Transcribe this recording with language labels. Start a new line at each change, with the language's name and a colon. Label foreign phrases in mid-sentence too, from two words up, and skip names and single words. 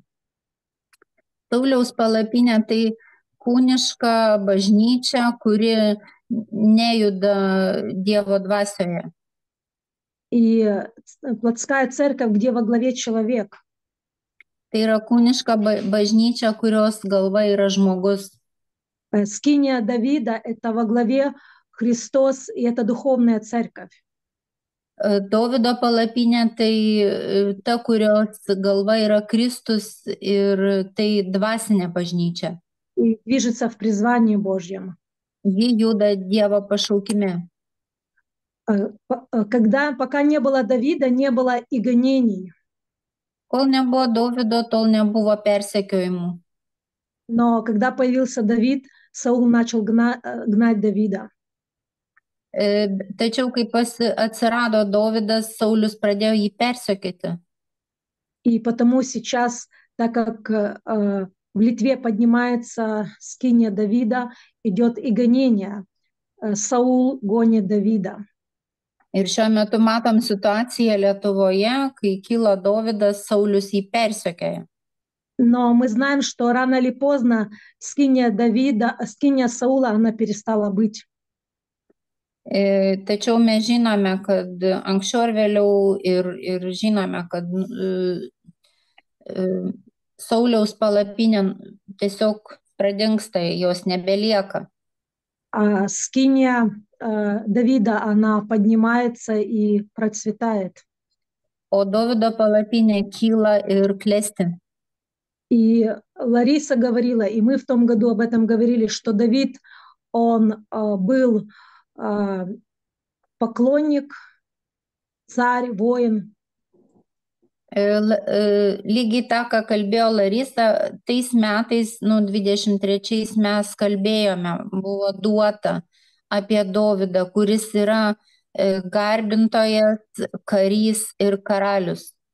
Lithuanian: Sauliaus palapinė tai kūniška bažnyčia, kuri nejuda Dievo dvasioje.
Russian: И плотская церковь, где во главе человек.
Lithuanian: Tai yra kūniška bažnyčia, kurios galva yra žmogus.
Russian: Скиния Давида – это во главе Христос, и это духовная церковь.
Lithuanian: Dovydo palapinė tai ta, kurios galva yra Kristus ir tai dvasinė bažnyčia.
Russian: И движется в призвании Божьем.
Lithuanian: Ji juda Dievo pašaukime.
Russian: Пока не было Давида, не было и гонений.
Lithuanian: Kol nebuvo Dovydo, tol nebuvo persekiojimų.
Russian: Но когда появился Давид, Саул начал гнать Давида.
Lithuanian: Tačiau, kai atsirado Dovydas, Saulius pradėjo jį persekioti.
Russian: И потому сейчас, так как в Литве поднимается скиния Давида, идет и гонение. Саул гонит Давида.
Lithuanian: Ir šiuo metu matom situaciją Lietuvoje, kai kyla Dovydas, Saulius jį persekioja.
Russian: Но мы знаем, что рано или поздно скиния Саула, она перестала быть.
Lithuanian: Tačiau mes žinome, kad anksčiau ar vėliau ir žinome, kad Sauliaus palapinė tiesiog pradingsta, jos nebelieka.
Russian: А скиния Давида, она поднимается и процветает.
Lithuanian: O Dovydo palapinė kyla ir klesti.
Russian: И Лариса говорила, и мы в том году об этом говорили, что Давид, он был поклонник, царь, воин.
Lithuanian: Lygiai tą, ką kalbėjo Larisa, tais metais, 23 mes kalbėjome, buvo duota apie Dovydą, kuris yra garbintojas, karys ir karalius.